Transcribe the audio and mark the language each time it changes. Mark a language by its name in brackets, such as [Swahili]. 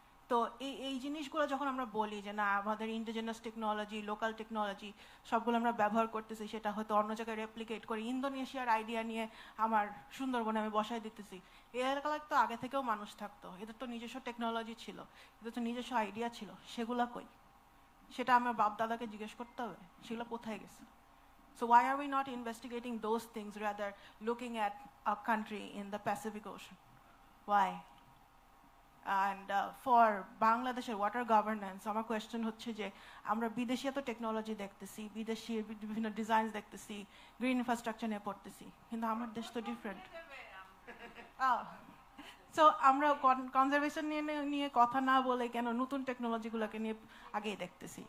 [Bangla] তো এই জিনিসগুলো যখন আমরা বলি যে না আমাদের ইন্ডিজিনাস টেকনোলজি, লোকাল টেকনোলজি সবগুলো আমরা ব্যবহার করতেছি, সেটা হয়তো অন্য জায়গায় রেপ্লিকেট করে ইন্দোনেশিয়ার আইডিয়া নিয়ে আমার সুন্দরবনে আমি বসাই দিতেছি, এই এলাকায় তো আগে থেকেও মানুষ থাকতো, এদের তো নিজস্ব টেকনোলজি ছিল, এদের তো নিজস্ব আইডিয়া ছিল, সেগুলো কই? সেটা আমার বাপ দাদাকে জিজ্ঞেস করতে হবে, সেগুলো কোথায় গেছে? [English] So why are we not investigating those things rather looking at a country in the Pacific Ocean? Why? And for Bangladesh's water governance, [Bangla] আমার কোয়েশ্চেন হচ্ছে যে আমরা বিদেশি এত টেকনোলজি দেখতেছি, বিদেশি বিভিন্ন ডিজাইন দেখতেছি, গ্রিন ইনফ্রাস্ট্রাকচার নিয়ে পড়তেছি, কিন্তু আমার দেশ তো ডিফারেন্ট। সো আমরা কনজারভেশন নিয়ে কথা না বলে কেন নতুন টেকনোলজিগুলোকে নিয়ে আগেই দেখতেছি?